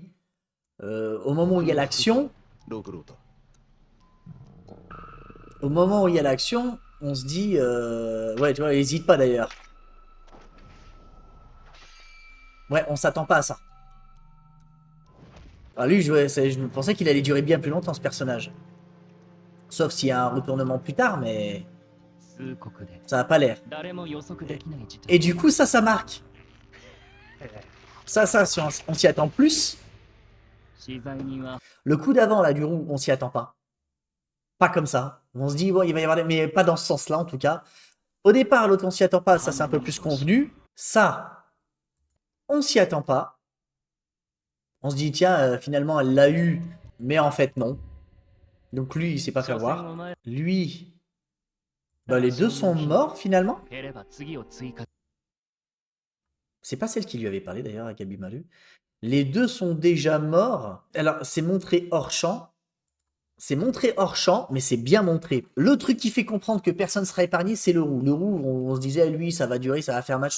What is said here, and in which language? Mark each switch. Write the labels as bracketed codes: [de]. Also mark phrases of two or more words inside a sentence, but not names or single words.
[fr] Au moment où il y a l'action, on se dit, ouais, tu vois, il hésite pas d'ailleurs. Ouais, on s'attend pas à ça. Alors lui, je pensais qu'il allait durer bien plus longtemps, ce personnage. Sauf s'il y a un retournement plus tard, mais [ja] 数国で [fr] ça a pas l'air. [ja] 誰も予測できない事態 [fr] Et du coup, ça marque. Ça, si on s'y attend plus. [ja] 資材人は [fr] Le coup d'avant, là, du roux, on s'y attend pas. Pas comme ça. On se dit, bon, il va y avoir des... Mais pas dans ce sens-là, en tout cas. Au départ, l'autre, on s'y attend pas. Ça, c'est un peu plus convenu. Ça, on s'y attend pas. On se dit, tiens, finalement, elle l'a eu. Mais en fait, non. Donc lui, il s'est pas fait [ja] 所詮 [fr] voir. [ja] お前 [fr] Lui, bah, les deux sont morts, finalement. [ja] 減れば次を追加 [fr] C'est pas celle qui lui avait parlé, d'ailleurs, à Gabi Malu. Les deux sont déjà morts. Alors, c'est montré hors champ. C'est montré hors champ, mais c'est bien montré. Le truc qui fait comprendre que personne sera épargné, c'est le roux. Le roux, on se disait, lui, ça va durer, ça va faire match.